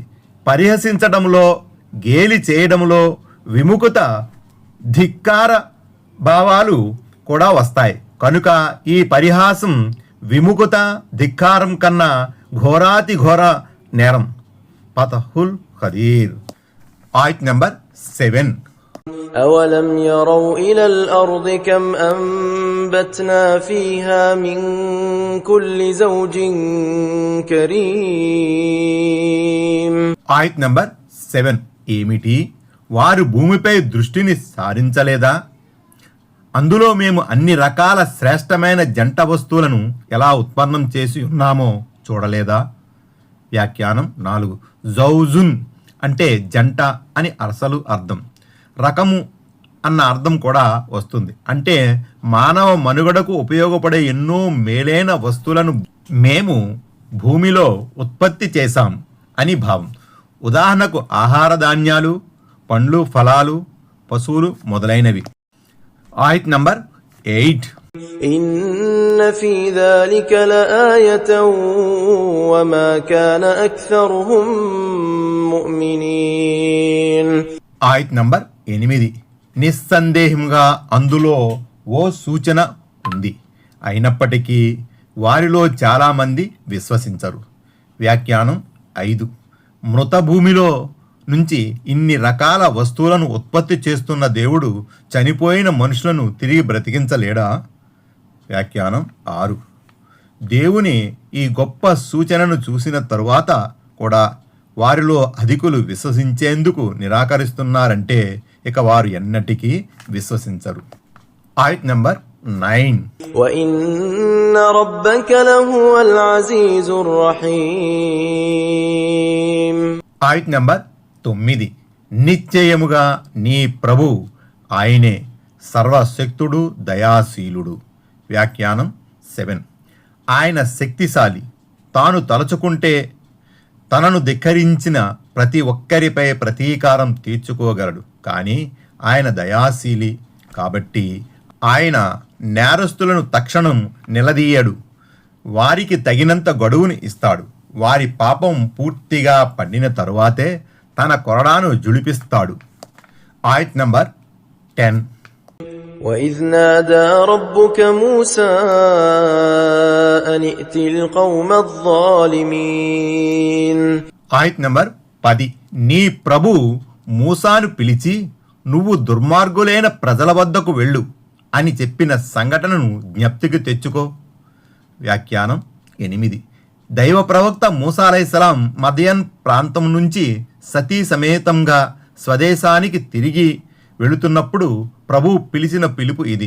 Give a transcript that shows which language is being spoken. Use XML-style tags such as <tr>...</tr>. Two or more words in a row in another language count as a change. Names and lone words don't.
<te>పరిహసించడంలో, గేలి చేయడంలో విముఖత, ధిక్కార భావాలు కూడా వస్తాయి. కనుక ఈ పరిహాసం విముఖత, ధిక్కారం కన్నా ఘోరాతి ఘోర నేరం. ఫతహుల్ ఖదీర్. ఆయత్ నంబర్ 7.</te> <ar>أولم يروا إلى الأرض كم أنبتنا فيها من كل زوج كريم.</ar> <te>ఆయత్ నంబర్ 7 ఏమిటి? వారు భూమిపై దృష్టిని సారించలేదా? అందులో మేము అన్ని రకాల శ్రేష్టమైన జంట వస్తువులను ఎలా ఉత్పన్నం చేసి ఉన్నామో చూడలేదా? వ్యాఖ్యానం 4. జౌజున్ అంటే జంట అని అసలు అర్థం. రకము అన్న అర్థం కూడా వస్తుంది. అంటే మానవ మనుగడకు ఉపయోగపడే ఎన్నో మేలైన వస్తువులను మేము భూమిలో ఉత్పత్తి చేశాం అని భావం. ఉదాహరణకు ఆహార ధాన్యాలు, పండ్లు, ఫలాలు, పశువులు మొదలైనవి. ఆయత్ నంబర్ 8.</te> <ar>إن في ذلك لآية وما كان أكثرهم مؤمنين.</ar> <te>ఆయత్ నంబర్ 8. నిస్సందేహంగా అందులో ఓ సూచన ఉంది, అయినప్పటికీ వారిలో చాలామంది విశ్వసించరు. వ్యాఖ్యానం 5. మృత భూమిలో నుంచి ఇన్ని రకాల వస్తువులను ఉత్పత్తి చేస్తున్న దేవుడు చనిపోయిన మనుషులను తిరిగి బ్రతికించలేడా? వ్యాఖ్యానం 6. దేవుని ఈ గొప్ప సూచనను చూసిన తరువాత కూడా వారిలో అధికులు విశ్వసించేందుకు నిరాకరిస్తున్నారంటే ఇక వారు ఎన్నటికీ విశ్వసించరు. ఆయత్ నంబర్ 9.</te> <ar>وَإِنَّ رَبَّكَ لَهُوَ الْعَزِيزُ الرَّحِيمُ.</ar> <te>ఆయత్ నంబర్ 9. నిశ్చయముగా నీ ప్రభు ఆయనే సర్వశక్తుడు, దయాశీలుడు. వ్యాఖ్యానం 7. ఆయన శక్తిశాలి. తాను తలచుకుంటే తనను ధిక్కరించిన ప్రతి ఒక్కరిపై ప్రతీకారం తీర్చుకోగలడు. కానీ ఆయన దయాశీలి కాబట్టి ఆయన నేరస్తులను తక్షణం నిలదీయడు. వారికి తగినంత గడువుని ఇస్తాడు. వారి పాపం పూర్తిగా పండిన తరువాతే తన కొరడాను జుళిపిస్తాడు. ఆయత్ నంబర్ 10.</te> <ar>وإذ نادى ربك موسى أن ائت القوم الظالمين.</ar> <te>ఆయత్ నంబర్ 10. నీ ప్రభు మూసాను పిలిచి నువ్వు దుర్మార్గులైన ప్రజల వద్దకు వెళ్ళు అని చెప్పిన సంఘటనను జ్ఞప్తికి తెచ్చుకో. వ్యాఖ్యానం 8. దైవ ప్రవక్త మూసా</te> <ar>عليه السلام</ar> <te>మదయన్ ప్రాంతం నుంచి సతీ సమేతంగా స్వదేశానికి తిరిగి వెళుతున్నప్పుడు ప్రభు పిలిచిన పిలుపు ఇది.</te>